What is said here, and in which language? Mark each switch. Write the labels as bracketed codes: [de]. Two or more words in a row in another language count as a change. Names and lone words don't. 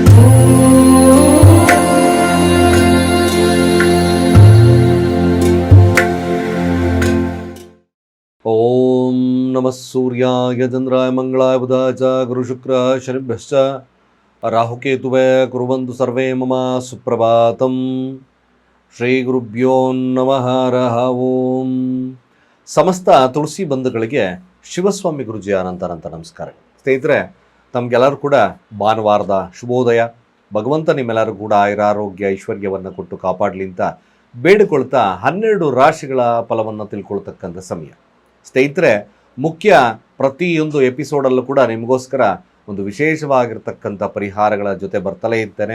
[sa] ಓಂ ನಮಃ ಸೂರ್ಯಾಯ ಚಂದ್ರಾಯ ಮಂಗಳಾಯ ಬುಧಾಯ ಚ ಗುರು ಶುಕ್ರ ಶನಿಭ್ಯಶ್ಚ ರಾಹುಕೇತುವೇ ಕುರ್ವಂತು ಸರ್ವೇ ಮಮ ಸುಪ್ರಭಾತಂ. ಶ್ರೀ ಗುರುಭ್ಯೋ ನಮಃ ಹರಃ ಓಂ. [kn] ಸಮಸ್ತ ತುಳಸಿ ಬಂಧುಗಳಿಗೆ ಶಿವಸ್ವಾಮಿ ಗುರುಜಿಯ ಅನಂತ ನಮಸ್ಕಾರ. ಸ್ನೇಹಿತರೆ, ತಮಗೆಲ್ಲರೂ ಕೂಡ ಭಾನುವಾರದ ಶುಭೋದಯ. ಭಗವಂತ ನಿಮ್ಮೆಲ್ಲರೂ ಕೂಡ ಆಯುರಾರೋಗ್ಯ ಐಶ್ವರ್ಯವನ್ನು ಕೊಟ್ಟು ಕಾಪಾಡಲಿ ಅಂತ ಬೇಡಿಕೊಳ್ತಾ 12 ರಾಶಿಗಳ ಫಲವನ್ನು ತಿಳ್ಕೊಳ್ತಕ್ಕಂಥ ಸಮಯ. ಸ್ನೇಹಿತರೆ, ಮುಖ್ಯ ಪ್ರತಿಯೊಂದು ಎಪಿಸೋಡಲ್ಲೂ ಕೂಡ ನಿಮಗೋಸ್ಕರ ಒಂದು ವಿಶೇಷವಾಗಿರ್ತಕ್ಕಂಥ ಪರಿಹಾರಗಳ ಜೊತೆ ಬರ್ತಲೇ ಇರ್ತೇನೆ.